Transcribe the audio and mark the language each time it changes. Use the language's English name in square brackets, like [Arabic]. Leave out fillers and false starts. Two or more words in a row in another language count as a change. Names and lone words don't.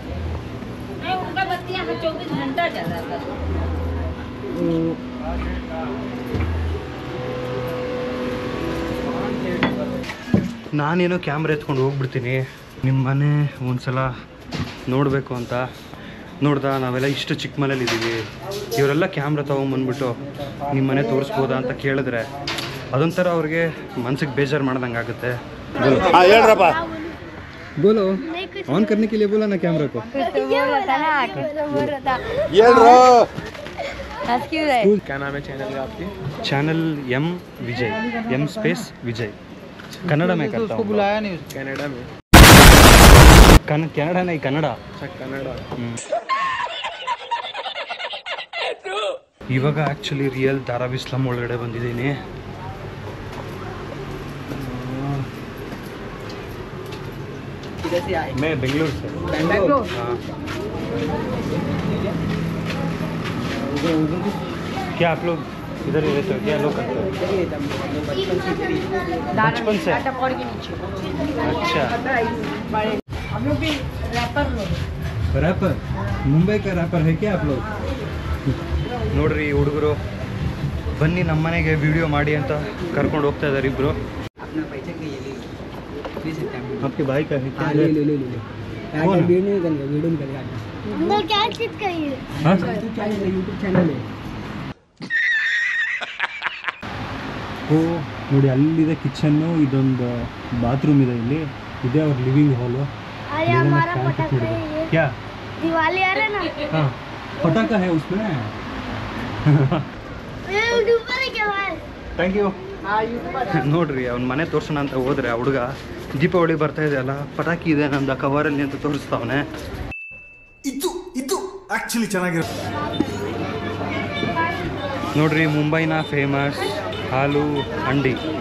[Kannada] ನಾನೇನೋ ಕ್ಯಾಮ್ರಾ ಎತ್ಕೊಂಡು ಹೋಗ್ಬಿಡ್ತೀನಿ. ನಿಮ್ಮ ಮನೆ ಒಂದ್ಸಲ ನೋಡಬೇಕು ಅಂತ ನೋಡ್ದ. ನಾವೆಲ್ಲ ಇಷ್ಟು ಚಿಕ್ಕ ಮನೇಲಿ ಇದ್ದೀವಿ, ಇವರೆಲ್ಲ ಕ್ಯಾಮ್ರಾ ತೊಗೊಂಬಂದ್ಬಿಟ್ಟು ನಿಮ್ಮ ಮನೆ ತೋರಿಸ್ಬೋದಾ ಅಂತ ಕೇಳಿದ್ರೆ ಅದೊಂಥರ ಅವ್ರಿಗೆ ಮನ್ಸಿಗೆ ಬೇಜಾರು ಮಾಡ್ದಂಗೆ ಆಗುತ್ತೆ. ಹೇಳ್ರಪ್ಪ. [Hindi] बोलो ऑन करने के लिए बोला ना कैमरा को. क्या नाम है चैनल का आपके? चैनल एम विजय, एम स्पेस विजय. कन्नड़ा में करता हूँ. बुलाया नहीं कनाडा में. कन्नड़ा नहीं, कन्नड़ा. कनाडा. [Kannada] ಇವಾಗ [English] actually real [Kannada] ಧಾರಾವಿ ಸ್ಲಮ್ ಒಳಗಡೆ ಬಂದಿದ್ದೀನಿ. [Hindi] मैं बेंगलुरु से. हाँ. क्या आप लोग इधर ही रहते हो? क्या लोग करते हो? बचपन से. अच्छा. हम लोग भी रैपर. मुंबई का रैपर है क्या आप लोग? [Kannada] ನೋಡ್ರಿ ಹುಡುಗರು ಬನ್ನಿ ನಮ್ಮ ಮನೆಗೆ ವಿಡಿಯೋ ಮಾಡಿ ಅಂತ ಕರ್ಕೊಂಡು ಹೋಗ್ತಾ ಇದ್ದಾರೆ ಇಬ್ರು. [Hindi] आपके भाई का है क्या? ले अंदर क्या चीज का ये? हाँ? यूट्यूब चैनल है. ಓ ನೋಡಿ ಅಲ್ಲಿದೆ ಕಿಚನ್ನು, ಇದೊಂದು ಬಾತ್ರೂಮ್ ಇದೆ, ಇಲ್ಲಿ ಇದೆ ಅವ್ರ [English] living hall. [Hindi] अरे हमारा पटाखा है ये. क्या दिवाली आ रहा है ना. हाँ पटाखा है उसमें. ये यूट्यूबर है क्या भाई? [English] thank you. [Kannada] ನೋಡ್ರಿ ಅವ್ನ ಮನೆ ತೋರ್ಸೋಣ ಅಂತ ಹೋದ್ರೆ ಆ ಹುಡುಗ ದೀಪಾವಳಿ ಬರ್ತಾ ಇದೆ ಅಲ್ಲ, ಪಟಾಕಿ ಇದೆ ನಂದು ಕವರಲ್ಲಿ ಅಂತ ತೋರಿಸ್ತಾವನೆ. ಇದು ಆಕ್ಚುಲಿ ಚೆನ್ನಾಗಿರುತ್ತೆ. ನೋಡ್ರಿ ಮುಂಬೈನ ಫೇಮಸ್ ಹಾಲು ಅಂಡಿ.